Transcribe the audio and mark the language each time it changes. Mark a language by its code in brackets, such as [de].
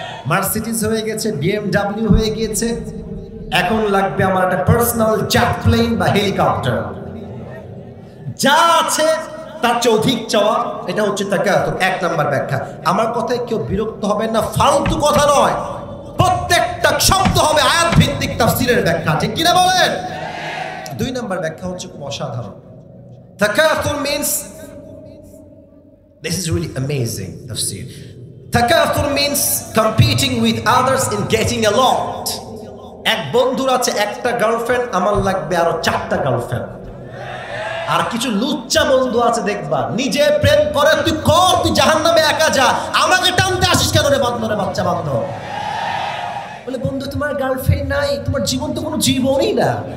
[bn] Mercedes হয়ে গেছে, BMW হয়ে গিয়েছে, এখন লাগবে আমার একটা পার্সোনাল জেট প্লেন বা হেলিকপ্টার। যা আছে তার চেয়ে অধিক চাওয়া, এটা হচ্ছে তাকাতুর। 1 নাম্বার ব্যাখ্যা। আমার কথায় কেউ বিরক্ত হবেন না, ফালতু কথা নয়, প্রত্যেকটা শব্দ হবে আয়াত ভিত্তিক তাফসীরের ব্যাখ্যা, ঠিক কিনা বলেন? 2 নাম্বার ব্যাখ্যা হচ্ছে খুব অসাধারণ। [en] তাকাতুর means, this is really amazing tafsir. Takathur means competing with others in getting a lot. [bn] এক বন্ধুর আছে একটা গার্লফ্রেন্ড, আমার লাগবে আরো 4টা গার্লফ্রেন্ড। আর কিছু লুচ্চা বন্ধু আছে দেখবা, নিজে প্রেম করে, তুই কর, তুই জাহান্নামে একা যা, আমাকে টানতে আসিস কেন রে বান্দরে বাচ্চা বান্ধব। বলে বন্ধু তোমার গার্লফ্রেন্ড নাই, তোমার জীবন তো কোনো জীবনই না।